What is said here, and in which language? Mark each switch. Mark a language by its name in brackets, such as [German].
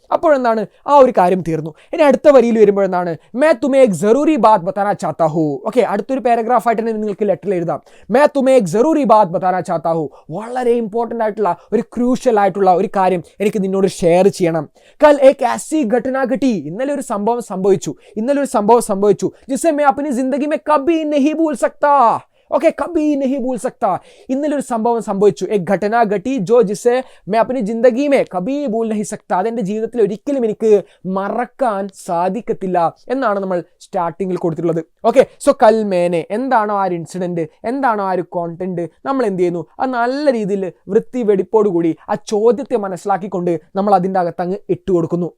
[Malayalam] അപ്പോഴെന്താണ്, ആ ഒരു കാര്യം തീർന്നു. ഇനി അടുത്ത വരിയിൽ വരുമ്പോഴെന്താണ്, [Hindi] may തുമേ Ek ജറൂരി Baat ബതാനാ ചാത്താ who. [Malayalam] Okay, അടുത്തൊരു പാരഗ്രാഫ് ആയിട്ട് തന്നെ നിങ്ങൾക്ക് ലെറ്ററിൽ എഴുതാം. [Hindi] May തുമേ Ek ജറൂരി Baat ബതാനാ ചാത്താ who. [Malayalam] വളരെ ഇമ്പോർട്ടൻ്റ് ആയിട്ടുള്ള ഒരു ക്രൂഷ്യൽ ആയിട്ടുള്ള ഒരു കാര്യം എനിക്ക് നിന്നോട് ഷെയർ ചെയ്യണം. [Hindi] കൽ ഏക് ആസി ഘടന ഘട്ടി. [Malayalam] ഇന്നലെ ഒരു സംഭവം സംഭവിച്ചു [Hindi] जिसे मैं अपनी जिंदगी में कभी नहीं भूल सकता. [Malayalam] ഓക്കെ, [Hindi] കബി നഹി ഭൂൽ സക്ത. [Malayalam] ഇന്നലെ ഒരു സംഭവം സംഭവിച്ചു. [Hindi] എക് ഘടന ഘട്ടി ജോ ജിസെ മേ അപ്നി ജിന്ദഗി മേ കബി ഭൂൽ നഹി സക്ത. [Malayalam] അതെൻ്റെ ജീവിതത്തിൽ ഒരിക്കലും എനിക്ക് മറക്കാൻ സാധിക്കത്തില്ല എന്നാണ് നമ്മൾ സ്റ്റാർട്ടിങ്ങിൽ കൊടുത്തിട്ടുള്ളത്. ഓക്കെ, സോ [Hindi] കൽ മേനെ, [Malayalam] എന്താണോ ആ ഒരു ഇൻസിഡൻറ്റ്, എന്താണോ ആ ഒരു കോണ്ടന്റ്, നമ്മൾ എന്ത് ചെയ്യുന്നു, അത് നല്ല രീതിയിൽ വൃത്തി വെടിപ്പോടുകൂടി ആ ചോദ്യത്തെ മനസ്സിലാക്കിക്കൊണ്ട് നമ്മൾ അതിൻ്റെ അകത്തങ്ങ് ഇട്ട് കൊടുക്കുന്നു.